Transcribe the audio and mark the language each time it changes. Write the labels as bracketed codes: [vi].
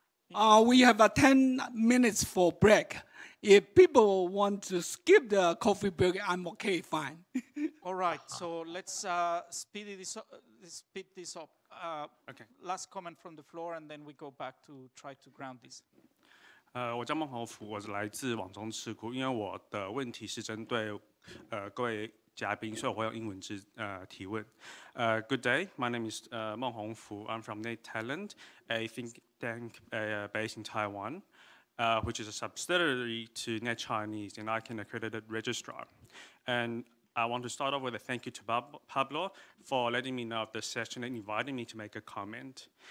[en] We have 10 minutes for break. If people want to skip the coffee break, I'm okay, fine. All right, so let's speed this up. Okay. Last comment from the floor, and then we go back to try to ground this. [zh] 我叫孟宏福，我是来自网中智库。因为我的问题是针对各位嘉宾，所以我会用英文提问。 [en] Good day, my name is Meng Hongfu. I'm from Net Talent, a think tank based in Taiwan, which is a subsidiary to Net Chinese, and I can accredited registrar. And I want to start off with a thank you to Pablo for letting me know of the session and inviting me to make a comment.